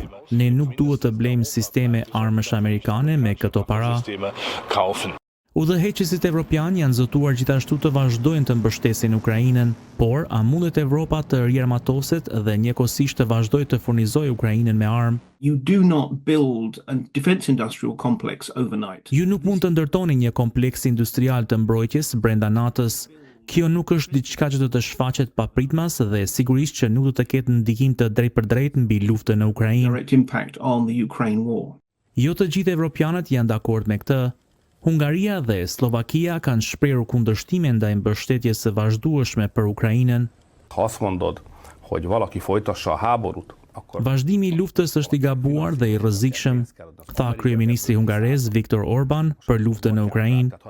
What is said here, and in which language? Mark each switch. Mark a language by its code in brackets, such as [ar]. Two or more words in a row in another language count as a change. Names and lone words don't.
[sq] Ne nuk duhet të blejmë sisteme armësh amerikane me këto para. Udhëheqësit evropian janë zotuar gjithashtu të vazhdojnë të mbështesin Ukrainën, por a mundet Evropa të riarmatoset dhe njëkohësisht të vazhdojë të furnizojë Ukrainën me armë? [en] You do not build a defense industrial complex overnight. [sq] Ju nuk mund të ndërtoni një kompleks industrial të mbrojtjes brenda natës. Kjo nuk është diçka që do të shfaqet papritmas dhe sigurisht që nuk do të ketë ndikim të drejtpërdrejtë mbi luftën në Ukrainë. [en] Direct impact on the Ukraine war. [sq] Jo të gjithë evropianët janë dakord me këtë. Hungaria dhe Slovakia kanë shprehur kundërshtime ndaj mbështetjes së vazhdueshme për Ukrainën. Vazhdimi i luftës është i gabuar dhe i rrezikshëm, tha kryeministri hungarez Viktor Orban për luftën në Ukrainë.